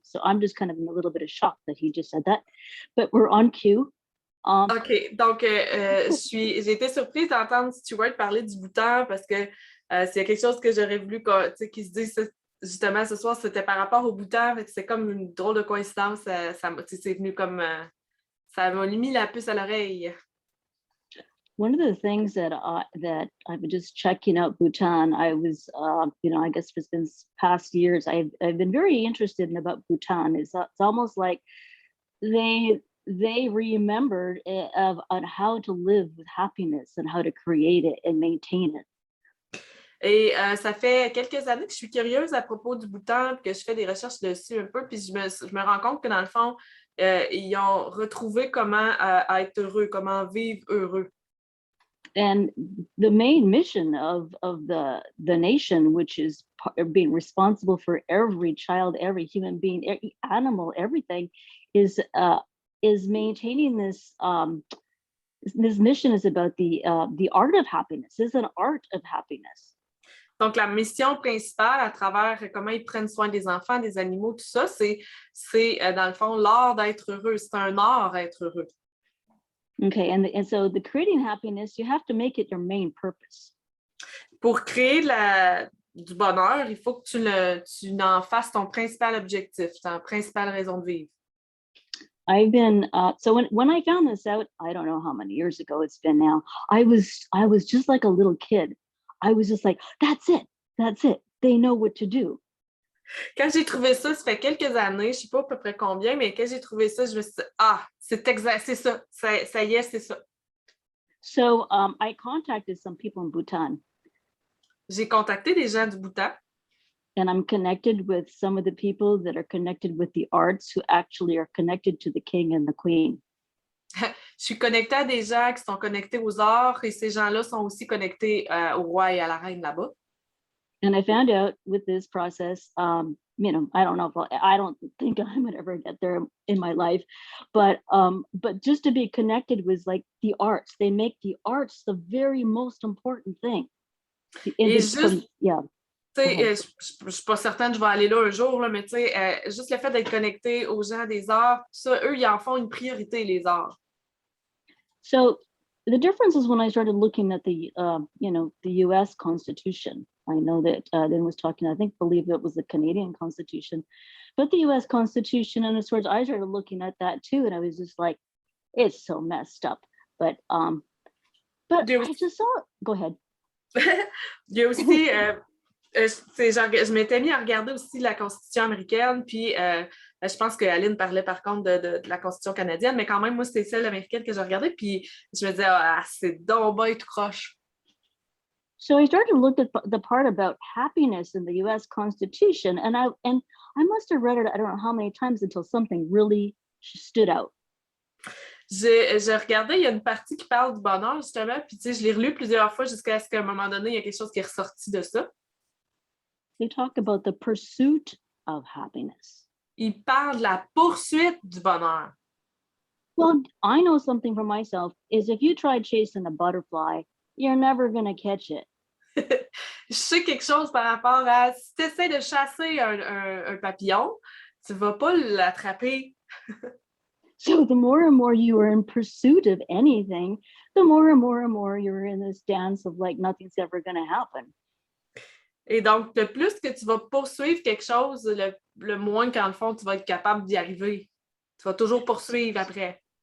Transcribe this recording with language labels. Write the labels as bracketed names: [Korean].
[English] So I'm just kind of in a little bit of shock that he just said that, but we're on cue. [French] OK, donc j'ai été surprise d'entendre Stuart parler du Bhoutan parce que c'est quelque chose que j'aurais voulu qu'il se dise justement ce soir, c'était par rapport au Bhoutan, c'est comme une drôle de coïncidence, c'est venu comme, ça m'a mis la puce à l'oreille. [English] One of the things that I've been just checking out Bhutan, I was, I guess for since past years, I've been very interested in about Bhutan. It's almost like they remembered on how to live with happiness and how to create it and maintain it. [French] Et ça fait quelques années que je suis curieuse à propos du Bhoutan, puis que je fais des recherches dessus un peu, puis je me rends compte que dans le fond, ils ont retrouvé comment être heureux, comment vivre heureux. [English] And the main mission of the nation, which is being responsible for every child, every human being, every animal, everything, is maintaining this. This mission is about the art of happiness. It's an art of happiness. [French] Donc, la mission principale à travers comment ils prennent soin des enfants, des animaux, tout ça, c'est dans le fond l'art d'être heureux. C'est un art d'être heureux. [English] Okay, and so the creating happiness, you have to make it your main purpose. [French] Pour créer du bonheur, il faut que tu en fasses ton principal objectif, ta principale raison de vivre. [English] I've been so when I found this out, I don't know how many years ago it's been now. I was just like a little kid. I was just like, that's it. They know what to do. [French] Quand j'ai trouvé ça fait quelques années, je ne sais pas à peu près combien, mais quand j'ai trouvé ça, je me suis dit, c'est exact, c'est ça, ça y est, c'est ça. [English] So I contacted some people in Bhutan. [French] J'ai contacté des gens du Bhoutan. [English] And I'm connected with some of the people that are connected with the arts who actually are connected to the king and the queen. [French] Je suis connectée à des gens qui sont connectés aux arts et ces gens-là sont aussi connectés au roi et à la reine là-bas. [English] And I found out with this process, you know, I don't know if I don't think I would ever get there in my life, but just to be connected with like the arts, they make the arts the very most important thing. Yeah. [French] Je ne suis pas certaine que je vais aller là un jour, là, mais juste le fait d'être connecté aux gens des arts, ça, eux, ils en font une priorité, les arts. [English] So the difference is when I started looking at the U.S. Constitution. I know that Lynn was talking, I believe it was the Canadian Constitution, but the U.S. Constitution, and as far as I started looking at that too, and I was just like, it's so messed up. But I just saw it. Go ahead. [French] Il y a aussi, je m'étais mis à regarder aussi la Constitution américaine, puis je pense que Aline parlait par contre de la Constitution canadienne, mais quand même, moi, c'était celle américaine que j'ai regardée, puis je me disais, c'est donc bien tout croche. [English] So I started to look at the part about happiness in the U.S. Constitution, and I must have read it, I don't know how many times until something really stood out. [French] J'ai regardé, il y a une partie qui parle du bonheur, justement, puis je l'ai relu plusieurs fois jusqu'à ce qu'à un moment donné, il y a quelque chose qui est ressorti de ça. [English] They talk about the pursuit of happiness. [French] Il parle de la poursuite du bonheur. [English] Well, I know something for myself is if you try chasing a butterfly, you're never going to catch it. [French] Je sais quelque chose par rapport à si tu essaies de chasser un papillon, tu ne vas pas l'attraper. [English] So the more and more you are in pursuit of anything, the more and more you're in this dance of like nothing's ever going to happen. [French] Et donc, le plus que tu vas poursuivre quelque chose, le moins qu'en le fond, tu vas être capable d'y arriver. Tu vas toujours poursuivre après.